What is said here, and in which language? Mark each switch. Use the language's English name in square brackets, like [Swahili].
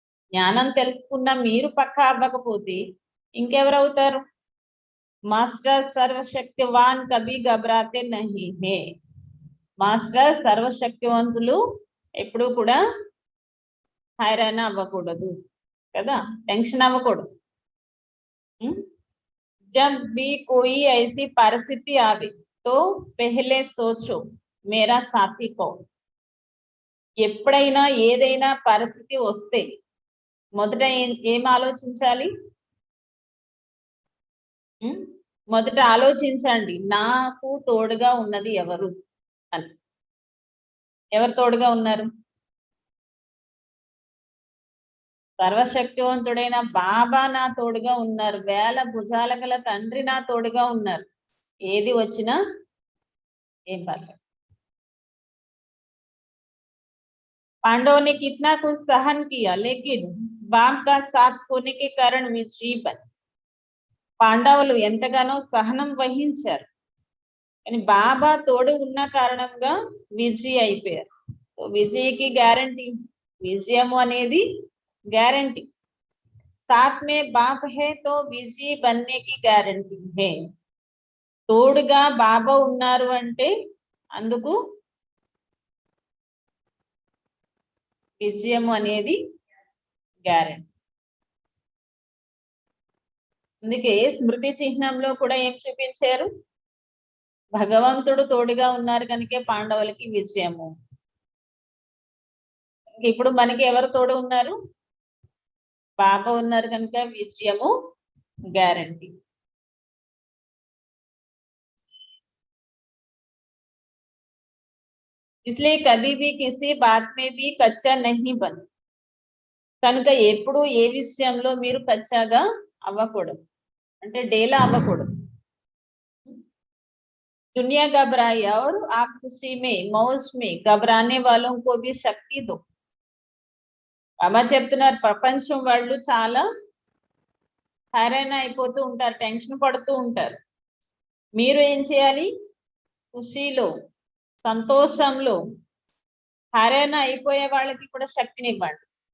[Telugu] జ్ఞానం తెలుసుకున్న మీరు పక్కా అవ్వకపోతే ఇంకెవరు అవుతారు? [Hindi] మాస్టర్ సర్వశక్తివాన్ కభీ గబరాతే నహీ హే. [Telugu] మాస్టర్ సర్వశక్తివంతులు ఎప్పుడు కూడా హైరాణ అవ్వకూడదు కదా, టెన్షన్ అవ్వకూడదు. [Hindi] जब भी कोई ऐसी परिस्थिति आवे तो पहले सोचो मेरा साथी कौन. [Telugu] ఎప్పుడైనా ఏదైనా పరిస్థితి వస్తే మొదట ఏం ఆలోచించాలి? మొదట ఆలోచించండి, నాకు తోడుగా ఉన్నది ఎవరు అని. ఎవరు తోడుగా ఉన్నారు? సర్వశక్తివంతుడైన బాబా నా తోడుగా ఉన్నారు. వేల భుజాల గల తండ్రి నా తోడుగా ఉన్నారు. ఏది వచ్చినా ఏం పర్లేదు. [Hindi] पांडवों ने कितना कुछ सहन किया लेकिन बाप का साथ होने के कारण विजयी बने. [Telugu] పాండవులు ఎంతగానో సహనం వహించారు, కానీ బాబా తోడు ఉన్న కారణంగా విజయీ అయిపోయారు. విజయకి గ్యారంటీ, విజయము అనేది గ్యారంటీ. [Hindi] साथ में बाप है तो విజయీ बनने की గ్యారంటీ है. [Telugu] తోడుగా బాబా ఉన్నారు అంటే అందుకు విజయము అనేది గ్యారెంటీ. అందుకే స్మృతి చిహ్నంలో కూడా ఏం చూపించారు? భగవంతుడు తోడుగా ఉన్నారు కనుకే పాండవులకి విజయము. ఇప్పుడు మనకి ఎవరు తోడు ఉన్నారు? బాబా ఉన్నారు కనుక విజయము గ్యారెంటీ. [Hindi] इसलिए कभी भी किसी बात में भी कच्चा नहीं बन. [Telugu] కనుక ఎప్పుడు ఏ విషయంలో మీరు కచ్చాగా అవ్వకూడదు, అంటే డేలా అవ్వకూడదు. [Hindi] दुनिया घबराई और आप खुशी में मौज में घबराने वालों को भी शक्ति दो. [Telugu] బాబా చెప్తున్నారు, ప్రపంచం వాళ్ళు చాలా హైరాణ అయిపోతూ ఉంటారు, టెన్షన్ పడుతూ ఉంటారు. మీరు ఏం చేయాలి? ఖుషీలో, సంతోషంలో హైరాణ అయిపోయే వాళ్ళకి కూడా శక్తినివ్వండి.